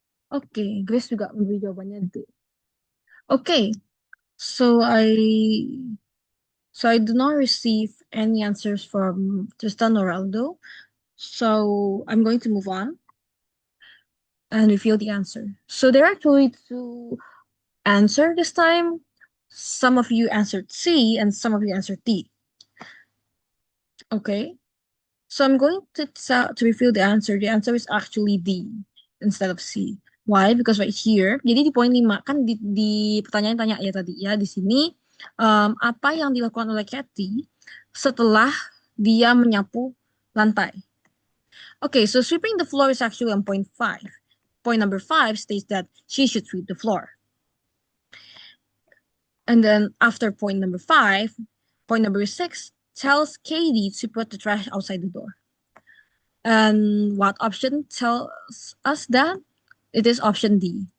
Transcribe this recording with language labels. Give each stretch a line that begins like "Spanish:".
Indonesian: Oke, Grace juga memberi jawabannya D.
English: Okay, so I do not receive any answers from Tristan or Aldo. So I'm going to move on and reveal the answer. So there are actually two answer this time. Some of you answered C and some of you answered D. Okay. So I'm going to reveal the answer. The answer is actually D instead of C. Why? Because right here,
Indonesian: jadi di poin 5 kan di pertanyaan tanya ya tadi ya di sini apa yang dilakukan oleh Kathy setelah dia menyapu lantai.
English: Okay, so sweeping the floor is actually on point 5. Point number 5 states that she should sweep the floor. And then after point number 5, point number 6 tells Katie to put the trash outside the door. And what option tells us that? It is option D.